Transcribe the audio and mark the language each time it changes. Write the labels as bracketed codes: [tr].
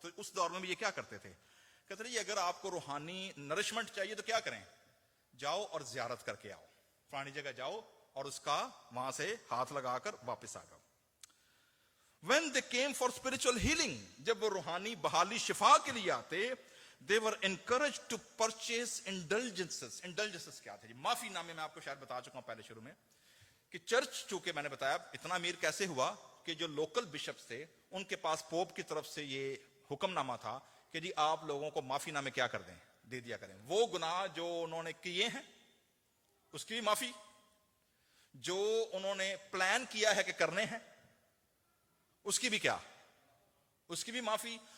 [hi] तो उस दौर में भी ये क्या करते थे? कहते जी अगर आपको रूहानी नरिशमेंट चाहिए तो क्या करें? जाओ और जियारत करके आओ, फलानी जगह जाओ और उसका वहां से हाथ लगाकर वापस आ जाओ. [en] When they came for spiritual healing, [hi] जब वो रूहानी बहाली शिफा के लिए आते, [en] they were encouraged to purchase indulgences. [hi] Indulgences क्या थे? माफी नामे मैं आपको शायद बता चुका हूं पहले शुरू में कि चर्च, चूंकि मैंने बताया इतना अमीर कैसे हुआ कि जो लोकल बिशप्स थे उनके पास पोप की तरफ से ये हुक्मनामा था कि जी आप लोगों को माफी नामे क्या कर दें, दे दिया करें. वो गुनाह जो उन्होंने किए हैं उसकी भी माफी, जो उन्होंने प्लान किया है कि करने हैं उसकी भी क्या, उसकी भी माफी.